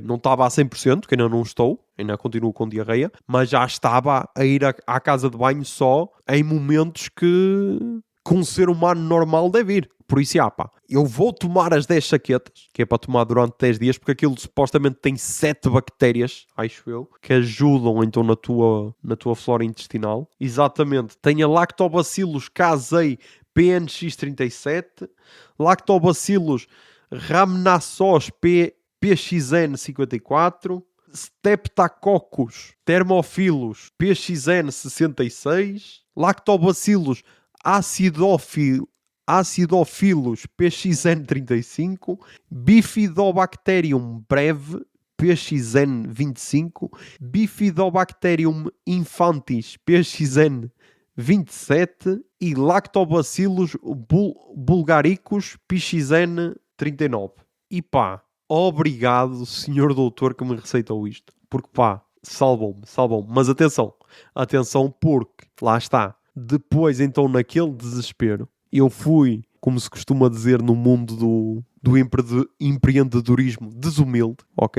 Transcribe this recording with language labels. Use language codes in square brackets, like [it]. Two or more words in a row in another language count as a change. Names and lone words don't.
[pt] Não estava a 100%, que ainda não estou, ainda continuo com diarreia, mas já estava a ir à casa de banho só em momentos que um ser humano normal deve ir. Por isso, pá, eu vou tomar as 10 chaquetas, que é para tomar durante 10 dias, porque aquilo supostamente tem 7 bactérias, acho eu, que ajudam então na tua flora intestinal. Exatamente. Tem a Lactobacillus casei PNX37, Lactobacillus rhamnosos PXN54, Streptococcus thermophilus PXN66, Lactobacillus acidophilus PXN35, Bifidobacterium breve PXN25, Bifidobacterium infantis PXN27 e Lactobacillus bulgaricus PXN39. E pá, obrigado, senhor doutor, que me receitou isto. Porque pá, salvou-me. Mas atenção, porque, lá está, depois então naquele desespero, eu fui, como se costuma dizer no mundo do empreendedorismo, desumilde, ok?